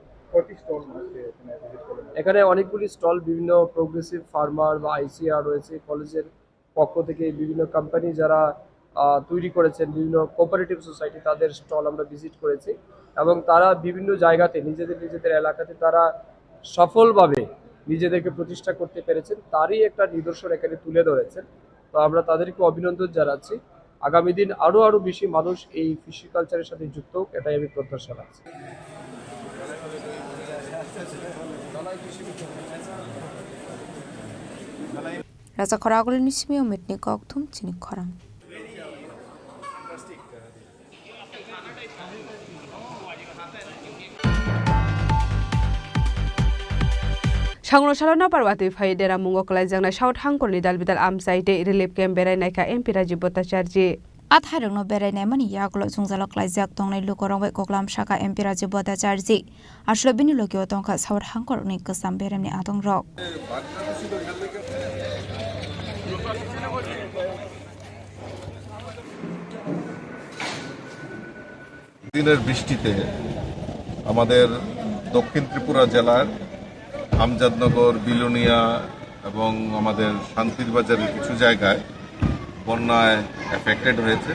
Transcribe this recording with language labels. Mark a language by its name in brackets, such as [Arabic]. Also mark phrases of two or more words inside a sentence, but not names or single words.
[Bangla] এখানে অনেকগুলি স্টল, বিভিন্ন [English] progressive farmer [Bangla] বা আইসিআর রয়েছে, কলেজের পক্ষ থেকে বিভিন্ন কোম্পানি যারা তৈরি করেছেন, বিভিন্ন [English] cooperative society [Bangla] তাদের স্টল আমরা ভিজিট করেছি এবং তারা বিভিন্ন জায়গাতে নিজেদের এলাকাতে তারা সফলভাবে নিজেদেরকে প্রতিষ্ঠা করতে পেরেছেন, তারই একটা নিদর্শন এখানে তুলে ধরেছেন। তো আমরা তাদেরকে অভিনন্দন জানাচ্ছি। আগামী দিন আরও বেশি মানুষ এই [English] fishery culture [Bangla] সাথে যুক্ত হোক, এটাই আমি প্রত্যাশা রাখছি। [Kok Borok] Rasa Khoragul Nismi Mitni Koktum Chini Khorang. Sangrosalo na parwati faidera mungo klaijangna South Hangkorni dalbidal amsaite [English] relief camp [Kok Borok] berainaika MP Rajiv Bhattacharya Atharungno berainai mani yagulo jungzalo klaijak tongnai lukorongbai koklam shaka MP Rajiv Bhattacharya aslo bini logio tongkha South Hangkorni kusam beremni atongrok [Bangla] দিনের বৃষ্টিতে আমাদের দক্ষিণ ত্রিপুরা জেলার আমজাদনগর, বিলোনিয়া এবং আমাদের শান্তির বাজারের কিছু জায়গায় বন্যায় এফেক্টেড হয়েছে।